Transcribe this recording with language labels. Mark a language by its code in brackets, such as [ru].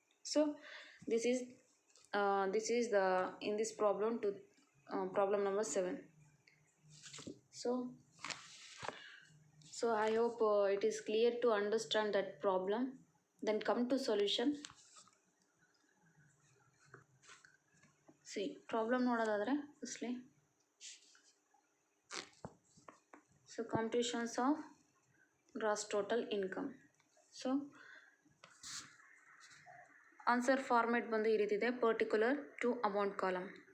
[en] So this is the in this problem problem number 7. So I hope it is clear to understand that problem. Then come to solution. See, problem ನೋಡೋದಾದರೆ firstly, so computations of gross total income. [kn] So answer format ಬಂದು ಈ ರೀತಿ ಇದೆ, [en] Particular to amount column.